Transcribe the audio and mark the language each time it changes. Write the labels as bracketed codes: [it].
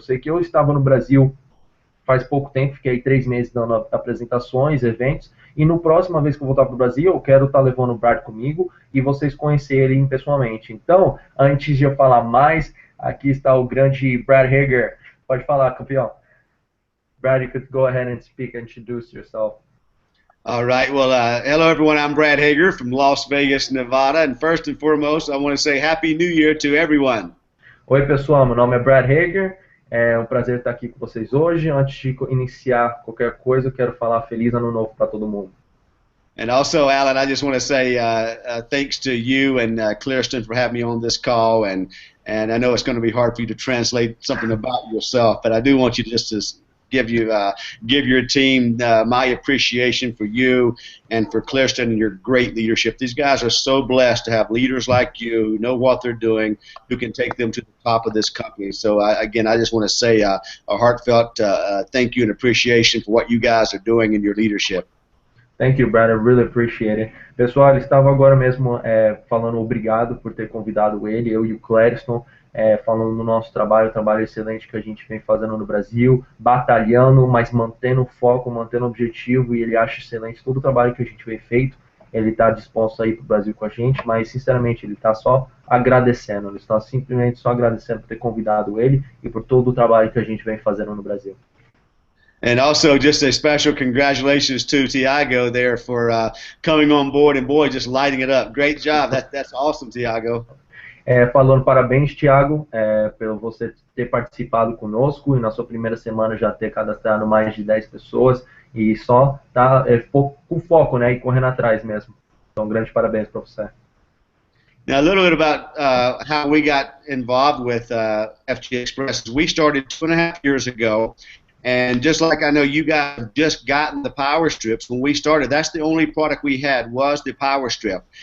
[pt] Eu sei que eu estava no Brasil faz pouco tempo, fiquei 3 meses dando apresentações, eventos, e no próxima vez que eu voltar para o Brasil, eu quero estar levando o Brad comigo e vocês conhecerem pessoalmente. Então, antes de eu falar mais, aqui está o grande Brad Hager. Pode falar, campeão. [en] Brad, you could go ahead and speak and introduce yourself. All right. Well, hello, everyone. I'm Brad Hager from Las Vegas, Nevada. And first and foremost, I want to say Happy New Year to everyone. [pt] Oi, pessoal. Meu nome é Brad Hager. É um prazer estar aqui com vocês hoje. Antes de iniciar qualquer coisa, eu quero falar Feliz Ano Novo para todo mundo. [en] And also, Alan, I just want to say thanks to you and Clearston for having me on this call. And I know it's going to be hard for you to translate something about yourself, but I do want you to just to give your team my appreciation for you and for Clearston and your great leadership. These guys are so blessed to have leaders like you who know what they're doing, who can take them to the top of this company. So again, I just want to say a heartfelt thank you and appreciation for what you guys are doing in your leadership. Thank you, Brad. I really appreciate it. [pt] Pessoal, ele estava agora mesmo falando obrigado por ter convidado ele, eu e o Clériston, falando do nosso trabalho, o trabalho excelente que a gente vem fazendo no Brasil, batalhando, mas mantendo o foco, mantendo o objetivo, e ele acha excelente todo o trabalho que a gente vem feito. Ele está disposto a ir para o Brasil com a gente, mas, sinceramente, ele está só agradecendo. Ele está simplesmente só agradecendo por ter convidado ele e por todo o trabalho que a gente vem fazendo no Brasil. [en] And also, just a special congratulations to Tiago there for coming on board and, boy, just lighting it up. Great job. That's awesome, Tiago. [pt] Falando parabéns, Thiago, pelo você ter participado conosco e na sua primeira semana já ter cadastrado mais de 10 pessoas e só tá com foco, né, e correndo atrás mesmo. Então, grande parabéns para você. [en] Now, a little bit about how we got involved with FGXpress. We started 2.5 years ago. And just like I know you guys have just gotten the power strips, when we started, that's the only product we had was the power strip.